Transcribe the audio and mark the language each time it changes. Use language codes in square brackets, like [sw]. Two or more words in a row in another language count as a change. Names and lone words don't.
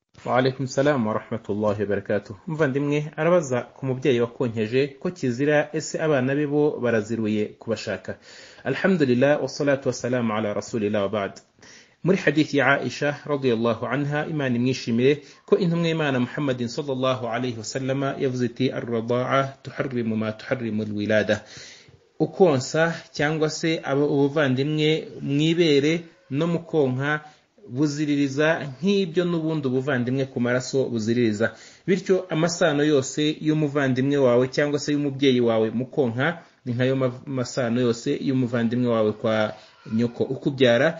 [ar] وعليكم السلام ورحمة الله وبركاته. [rw] Muvandimwe arabaza ku mubyeyi wakonkeje ko kizira ese abana be bo baraziruye kubashaka. [ar] الحمد لله والصلاة والسلام على رسول الله وبعد. [rw] Muri hadithi ya Aisha [ar] رضي الله عنها, [rw] Imana imwishimire, ko intumwa y'Imana Muhammadin [ar] صلى الله عليه وسلم [rw] yavuze iti [ar] الرضاعة تحرم ما تحرم الولادة. [rw] Ukonsa cyangwa se ubuvandimwe mwibere no mukonka buziririza nk'ibyo n'ubundi ubuvandimwe ku maraso buziririza. Bityo amasano yose y'umuvandimwe wawe cyangwa se y'umubyeyi wawe mukonka ni nkayo masano yose y'umuvandimwe wawe kwa nyoko ukubyara.